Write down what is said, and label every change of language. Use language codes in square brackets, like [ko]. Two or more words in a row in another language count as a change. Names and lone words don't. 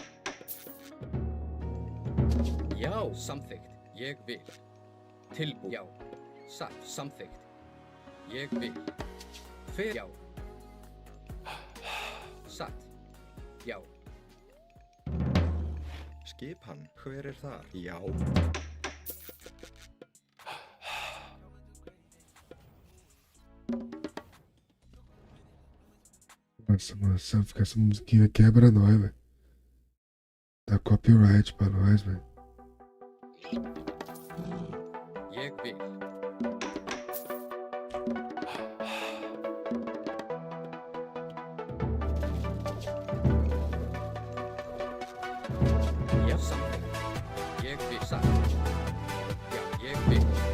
[is] Já. Samþykkt. Ég vil. Tilbú. Já. Satt. Samþykkt. Ég vil. Hver? Já. Satt. Já. Skipan, hver er þar? Já. [pt] Nossa, mano, só ficar essa musiquinha quebra nós, velho. Dá copyright pra nós, velho. [is] Ég vil. Já. Samþykkt. Ég vil. Satt. Já. Ég vil.